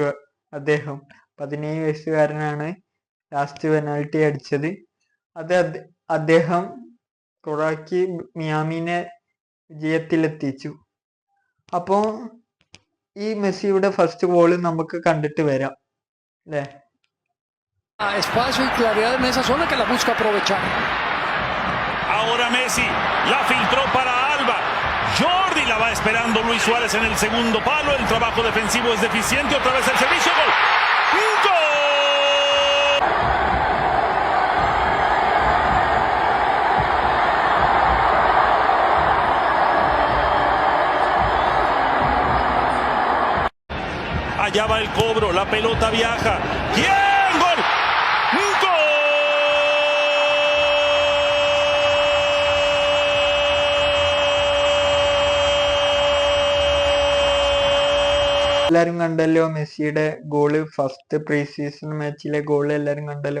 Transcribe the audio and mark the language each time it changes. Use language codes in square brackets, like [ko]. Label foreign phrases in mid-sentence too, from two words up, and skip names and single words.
[ml] അദ്ദേഹം 17 വയസ്സുകാരനാണ് [en] last penalty [ml] അടിച്ചത്. അത് അദ്ദേഹം ഗോളാക്കി മിയാമിനെ വിജയത്തിലെത്തിച്ചു. അപ്പോൾ ഈ മെസ്സിയുടെ [en] first goal [ml] നമുക്ക് കണ്ടിട്ട് വരാം അല്ലേ. [es] Espacio y claridad en esa zona que la busca aprovechar. Ahora Messi la filtró para Alba. Jordi la va esperando Luis Suárez en el segundo palo. El trabajo defensivo es deficiente. Otra vez el servicio. Gol. ¡Gol! Allá va el cobro. La pelota viaja. ¡Bien! ¡Gol! [ml] എല്ലാരും കണ്ടല്ലോ മെസ്സിയുടെ ഗോള്, [en] first pre season [ml] മാച്ചിലെ ഗോള് എല്ലാരും കണ്ടല്ലോ.